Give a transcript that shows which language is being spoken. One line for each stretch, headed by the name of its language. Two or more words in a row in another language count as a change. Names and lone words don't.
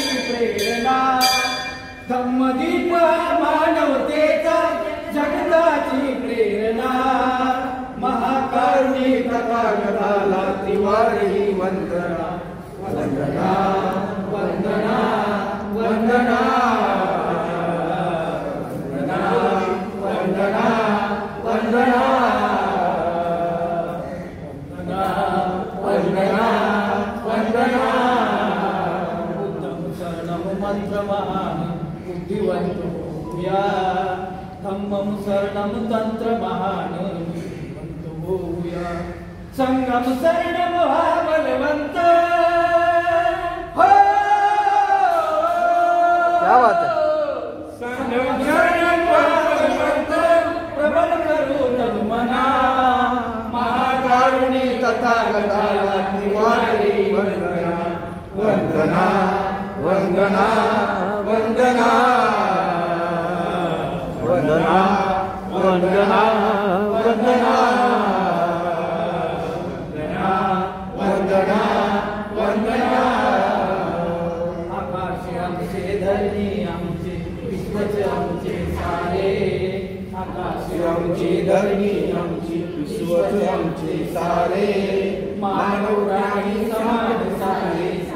Marathi: प्रेरणा धम्मदीप मानवतेचा जगताची प्रेरणा महाकारुणी तथागताला तिवारी वंदना वंदना वंदना वंदना वंदना वंदना वंदना वंदना
Pali: बुद्धं शरणं
Marathi: मंत्रमहान् बुद्धिवन्तो भूया
Pali: धम्मं शरणं
Marathi: तंत्रमहान् बुद्धिवन्तो भूया
Pali: संगम शरणं
Marathi: महाबलवन्त
Hindi: क्या बात है
Pali: संगम शरणं
Marathi: महाबलवन्त प्रबल करो तन्मना महाकारुणी तथागताला तिवारी वंदना वंदना वंदना वंदना वंदना वंदना वंदना वंदना वंदना आकाश आमचे धरणी आमचे विश्वच आमचे सारे आकाश आमची धरणी आमची विश्वच आमचे सारे मानव प्राणी समान सारे